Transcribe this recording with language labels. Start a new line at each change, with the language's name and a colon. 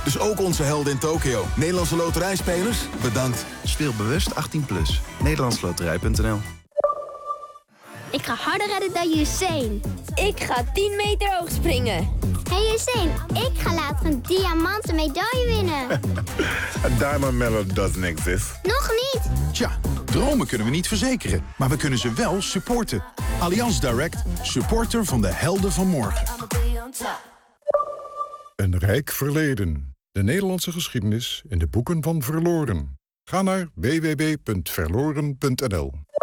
Dutch: Dus ook onze helden in Tokio. Nederlandse Loterijspelers, bedankt. Speel bewust 18+. Nederlandsloterij.nl. Ik ga harder redden dan Usain. Ik ga 10 meter hoog springen. Hey Usain, ik ga later een diamanten medaille winnen.
English: A diamond medal doesn't exist.
Dutch: Nog niet. Tja, dromen kunnen we niet verzekeren, maar we kunnen ze wel supporten. Allianz Direct, supporter van de helden van morgen. Een rijk verleden. De Nederlandse geschiedenis in de boeken van Verloren. Ga naar www.verloren.nl.